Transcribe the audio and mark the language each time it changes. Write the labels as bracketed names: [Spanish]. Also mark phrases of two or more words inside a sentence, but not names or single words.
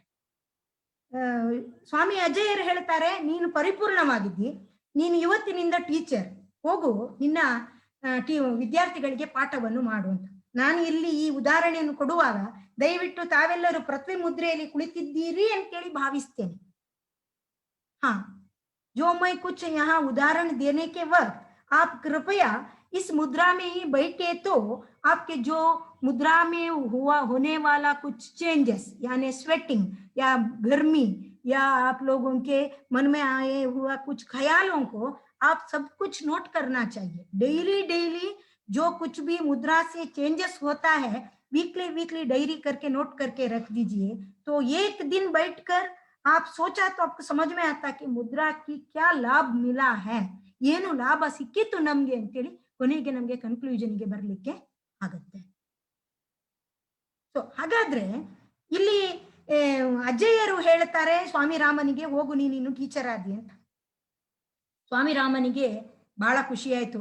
[Kannada] ಸ್ವಾಮಿ ಅಜ್ಜಯ್ಯರು ಹೇಳ್ತಾರೆ, ನೀನು ಪರಿಪೂರ್ಣವಾಗಿದ್ದಿ, ನೀನು ಇವತ್ತಿನಿಂದ ಟೀಚರ್, ಹೋಗು ನಿನ್ನ ವಿದ್ಯಾರ್ಥಿಗಳಿಗೆ ಪಾಠವನ್ನು ಮಾಡು ಅಂತ. ನಾನು ಇಲ್ಲಿ ಈ ಉದಾಹರಣೆಯನ್ನು ಕೊಡುವಾಗ ದಯವಿಟ್ಟು ತಾವೆಲ್ಲರೂ ಪೃಥ್ವಿ ಮುದ್ರೆಯಲ್ಲಿ ಕುಳಿತಿದ್ದೀರಿ ಅಂತೇಳಿ ಭಾವಿಸ್ತೇನೆ. [Hindi] जो मैं कुछ यहाँ उदाहरण देने के वक्त आप कृपया इस मुद्रा में ही बैठे तो आपके जो मुद्रा में होने वाला कुछ चेंजेस यानी स्वेटिंग या गर्मी या आप लोगों के मन में आए हुआ कुछ ख्यालों को आप सब कुछ नोट करना चाहिए. डेली जो कुछ भी मुद्रा से चेंजेस होता है [English] weekly diary [Hindi] करके नोट करके रख दीजिए. तो एक दिन बैठकर आप सोचा तो आपको समझ में आता कि मुद्रा की क्या लाभ मिला है, [Kannada] ಏನು ಲಾಭ ಸಿಕ್ಕಿತ್ತು ನಮ್ಗೆ ಅಂತೇಳಿ ಕೊನೆಗೆ ನಮ್ಗೆ ಕನ್ಕ್ಲೂಷನ್ಗೆ ಬರ್ಲಿಕ್ಕೆ ಆಗುತ್ತೆ. ಸೊ ಹಾಗಾದ್ರೆ ಇಲ್ಲಿ ಅಜ್ಜಯ್ಯರು ಹೇಳ್ತಾರೆ ಸ್ವಾಮಿ ರಾಮನಿಗೆ, ಹೋಗು ನೀನು ಟೀಚರ್ ಆದಿ ಅಂತ. ಸ್ವಾಮಿ ರಾಮನಿಗೆ ಬಹಳ ಖುಷಿ ಆಯ್ತು.